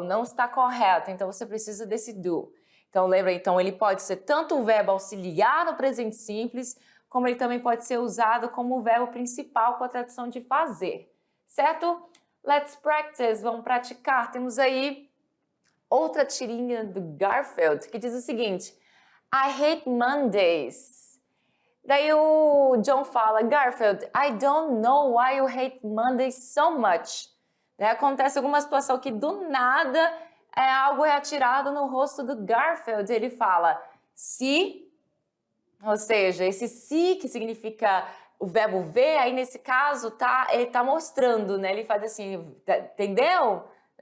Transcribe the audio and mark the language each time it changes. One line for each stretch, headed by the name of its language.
Portuguese: Não está correto, então você precisa desse do. Então lembra, então ele pode ser tanto um verbo auxiliar no presente simples, como ele também pode ser usado como o verbo principal com a tradução de fazer, certo?
English: Let's practice,
Portuguese: vamos praticar. Temos aí outra tirinha do Garfield que diz o seguinte:
English: I hate Mondays.
Portuguese: Daí o John fala,
English: Garfield, I don't know why you hate Mondays so much.
Portuguese: Daí acontece alguma situação que do nada algo é atirado no rosto do Garfield. Ele fala, se, ou seja, esse se que significa o verbo ver, aí nesse caso ele tá mostrando, né? Ele faz assim, entendeu?